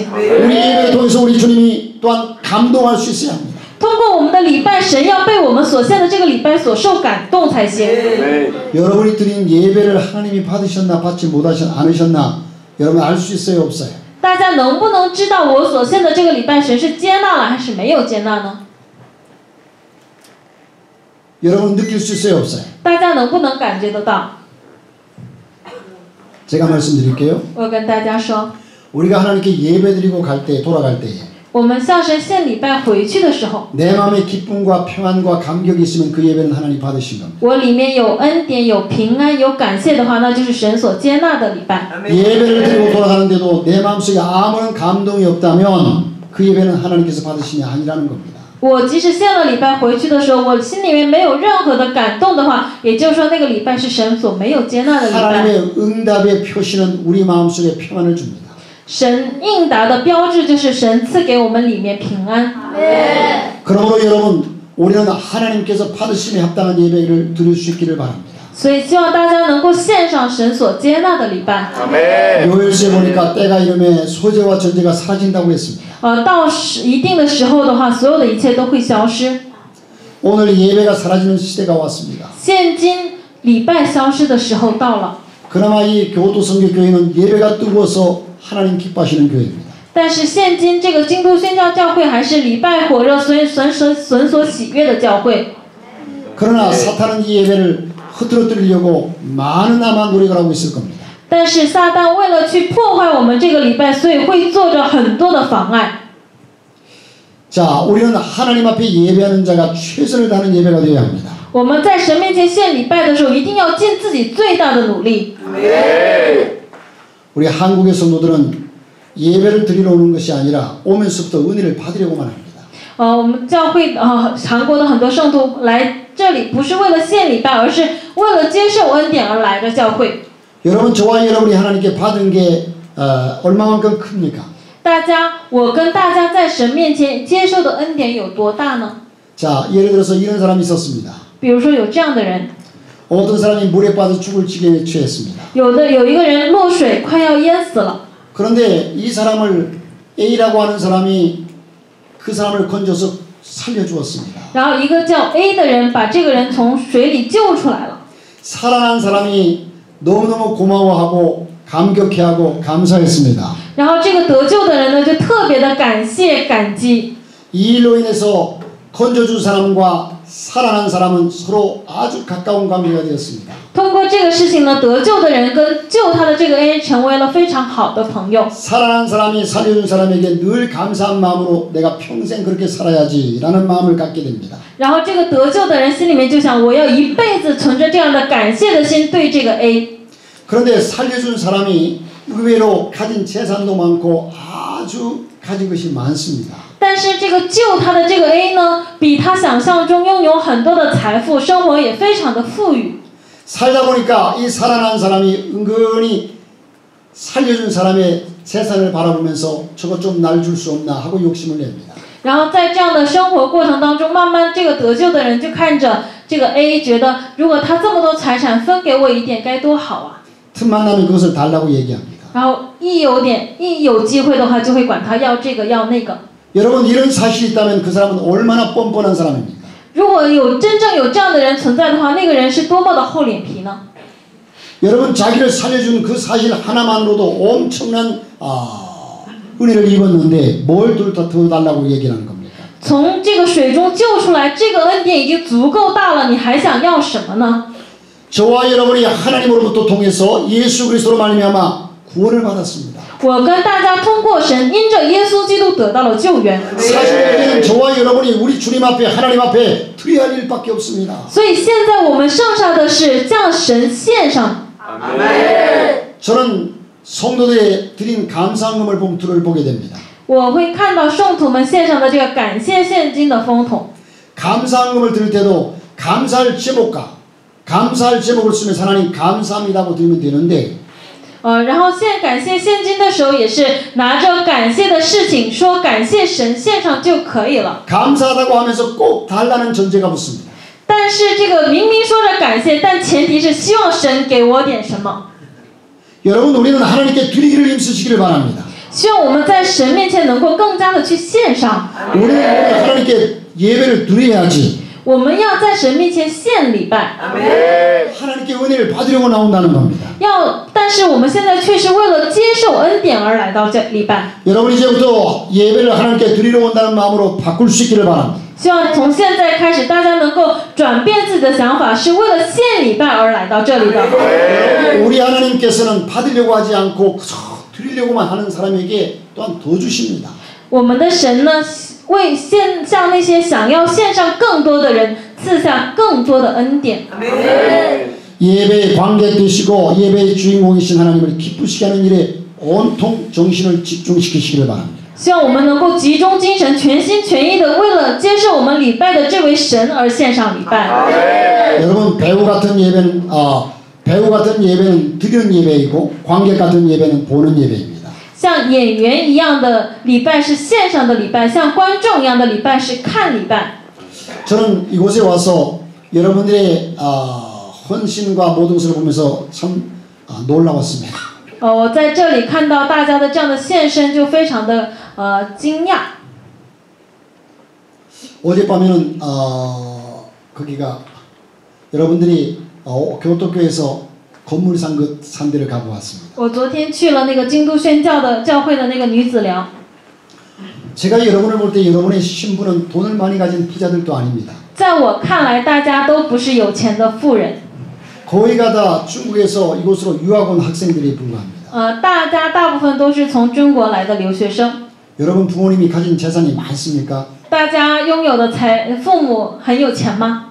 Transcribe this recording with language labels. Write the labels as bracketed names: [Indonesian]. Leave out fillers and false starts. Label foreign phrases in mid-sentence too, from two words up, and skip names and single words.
[Korean] 우리 예배를 통해서 우리 주님이 또한 감동할 수 있어야 합니다. [Chinese] 通过我们的礼拜，神要被我们所献的这个礼拜所受感动才行。 [Korean] 여러분이 드린 예배를 하나님이 받으셨나 받지 않으셨나 여러분 알 수 있어요 없어요? [Chinese] 大家能不能知道我所献的这个礼拜，神是接纳了还是没有接纳呢？ [Korean] 여러분 느낄 수 있어요 없어요? [Chinese] 大家能不能感觉得到？ [Korean] 제가 말씀드릴게요. [Chinese] 我跟大家说， [Korean] 우리가 하나님께 예배드리고 갈 때 돌아갈 때에 [Chinese] 我们向神献礼拜回去的时候， [Korean] 내 마음에 기쁨과 평안과 감격이 있으면 그 예배는 하나님 받으신 겁니다. [Chinese] 我里面有恩典、有平安、有感谢的话，那就是神所接纳的礼拜。 [Korean] 예배를 드리고 돌아가는데도 내 마음속에 아무런 감동이 없다면 그 예배는 하나님께서 받으신 게 아니라는 겁니다. [Chinese] 我即使献了礼拜回去的时候，我心里面没有任何的感动的话，也就是说那个礼拜是神所没有接纳的礼拜。 [Korean] 하나님의 응답의 표시는 우리 마음속에 평안을 줍니다. [Chinese] 神应答的标志就是神赐给我们里面平安。 [Korean] 그러므로 여러분 우리는 하나님께서 받으심에 합당한 예배를 드릴 수 있기를 바랍니다. [Chinese] 所以希望大家能够献上神所接纳的礼拜。 [Korean] 요일서에 보니까 때가 이름에 소재와 전제가 사라진다고 했습니다. [Chinese] 到一定的时候的话，所有的一切都会消失。 [Korean] 오늘 예배가 사라지는 시대가 왔습니다. [Chinese] 现今礼拜消失的时候到了， [Korean] 그나마 이 교도성교교회는 예배가 뜨거워서 하나님 기뻐하시는 교회입니다. [Chinese] 但是现今这个京都宣教教会还是礼拜火热、神所喜悦的教会。 [Korean] 그러나 사탄은 이 예배를 흐트러뜨리려고 많은 아마 노력을 하고 있을 겁니다. [Chinese] 但是撒旦为了去破坏我们这个礼拜，所以会做着很多的妨碍。 [Korean] 자, 우리는 하나님 앞에 예배하는 자가 최선을 다하는 예배가 되어야 합니다. [Chinese] 我们在神面前献礼拜的时候，一定要尽自己最大的努力。 [Korean] 우리 한국의 성도들은 예배를 드리러 오는 것이 아니라 오면서부터 은혜를 받으려고만 합니다. [Chinese] 我们教会韩国的很多圣徒来这里，不是为了献礼拜，而是为了接受恩典而来的教会。 [Korean] 여러분 저와 여러분이 하나님께 받은 게 얼마만큼 큽니까? [Chinese] 我跟大家在神面前接受的恩典有多大呢？ [Korean] 자, 예를 들어서 이런 사람이 있었습니다. [Chinese] 比如说有这样的人， [Korean] 어떤 사람이 물에 빠져 죽을 지경에 처했습니다. [Chinese] 有一个人落水快要淹死了， [Korean] 그런데 이 사람을 A라고 하는 사람이 그 사람을 건져서 살려주었습니다. [Chinese] 然后一个叫 A 的人把这个人从水里救出来了。 [Korean] 살아난 사람이 너무너무 고마워하고 감격해하고 감사했습니다. [Chinese] 然后这个得救的人呢，就特别的感谢感激。 [Korean] 이 일로 인해서 건져준 사람과 살아난 사람은 서로 아주 가까운 관계가 되었습니다. [Chinese] 通过这个事情呢，得救的人跟救他的这个 A 成为了非常好的朋友。 [Korean] 살아난 사람이 살려준 사람에게 늘 감사한 마음으로 내가 평생 그렇게 살아야지라는 마음을 갖게 됩니다. [Chinese] 然后这个得救的人心里面就想，我要一辈子存着这样的感谢的心对这个 A。 [Korean] 그런데 살려준 사람이 의외로 가진 재산도 많고 아주 가진 것이 많습니다. [Chinese] 但是这个救他的这个 A 呢，比他想象中拥有很多的财富，生活也非常的富裕。 [Korean] 살다 보니까 이 살아난 사람이 은근히 살려준 사람의 재산을 바라보면서 저것 좀 날 줄 수 없나 하고 욕심을 냅니다. [Chinese] 然后在这样的生活过程当中，慢慢这个得救的人就看着这个 A， 觉得如果他这么多财产分给我一点该多好啊。 [Korean] 틈만 나면 그것을 달라고 얘기합니다. [Chinese] 然后一有机会的话，就会管他要这个要那个。 [Korean] 여러분 이런 사실이 있다면 그 사람은 얼마나 뻔뻔한 사람입니까? [Chinese] 如果真正有这样的人存在的话，那个人是多么的厚脸皮呢？ [Korean] 여러분 자기를 살려준 그 사실 하나만으로도 엄청난 은혜를 입었는데 뭘 더 달라고 얘기를 하는 겁니까? [Chinese] 从这个水中救出来，这个恩典已经足够大了，你还想要什么呢？ [Korean] 저와 여러분이 하나님으로부터 통해서 예수 그리스도로 말미암아 구원을 받았습니다. [Chinese] 我跟大家通过神，因着耶稣基督得到了救援。 [Korean] 사실 우리는 저와 여러분이 우리 주님 앞에 하나님 앞에 드려야 할 일밖에 없습니다. [Chinese] 所以现在我们剩下的是向神献上。 [Korean] 저는 성도들의 드린 감사금을 봉투를 보게 됩니다. [Chinese] 我会看到圣徒们献上的这个感谢现金的封筒。 [Korean] 감사금을 드릴 때도 감사할 제목을 쓰면서 하나님 감사합니다고 드리면 되는데 [Chinese] 然后献感谢现金的时候，也是拿着感谢的事情说感谢神献上就可以了。 [Korean] 감사하다고 하면서 꼭 달라는 전제가 붙습니다. [Chinese] 但是这个明明说着感谢，但前提是希望神给我点什么。 [Korean] 여러분 우리는 하나님께 드리기를 힘쓰시기를 바랍니다. [Chinese] 希望我们在神面前能够更加的去献上。 [Korean] 우리는 하나님께 예배를 드려야지 [Chinese] 我们要在神面前献礼拜。 [Korean] 하나님께 은혜를 받으려고 나온다는 겁니다. [Chinese] 但是我们现在却是为了接受恩典而来到这礼拜。 [Korean] 여러분 이제부터 예배를 하나님께 드리러 온다는 마음으로 바꿀 수 있기를 바랍니다. [Chinese] 希望从现在开始，大家能够转变自己的想法，是为了献礼拜而来到这里的。 [Korean] 우리 하나님께서는 받으려고 하지 않고 드리려고만 하는 사람에게 또한 더 주십니다. [Chinese] 我们的神呢，为向那些想要献上更多的人赐下更多的恩典。 [Korean] 예배의 관객 되시고 예배의 주인공이신 하나님을 기쁘시게 하는 일에 온통 정신을 집중시키시기를 바랍니다. [Chinese] 希望我们能够集中精神，全心全意的为了接受我们礼拜的这位神而献上礼拜。 [Korean] 여러분 배우 같은 예배는 드리는 예배이고 관객 같은 예배는 보는 예배입니다. [Chinese] 像演员一样的礼拜是线上的礼拜，像观众一样的礼拜是看礼拜。 [Korean] 저는 이곳에 와서 여러분들의 헌신과 모든 것을 보면서 참 놀라웠습니다. [Chinese] 我在这里看到大家的这样的献身，就非常的惊讶。 [Korean] 어젯밤에는 거기가 여러분들이 교토교에서 건물 산 데를 가보았습니다. [Chinese] 我昨天去了那个京都宣教的教会的那个女子寮。 [Korean] 제가 여러분을 볼 때 여러분의 신분은 돈을 많이 가진 부자들도 아닙니다. [Chinese] 在我看来，大家都不是有钱的富人。 [Korean] 거의가 다 중국에서 이곳으로 유학 온 학생들이 불과합니다. [Chinese] 大部分都是从中国来的留学生。 [Korean] 여러분 부모님이 가진 재산이 많습니까? [Chinese] 大家拥有的父母很有钱吗？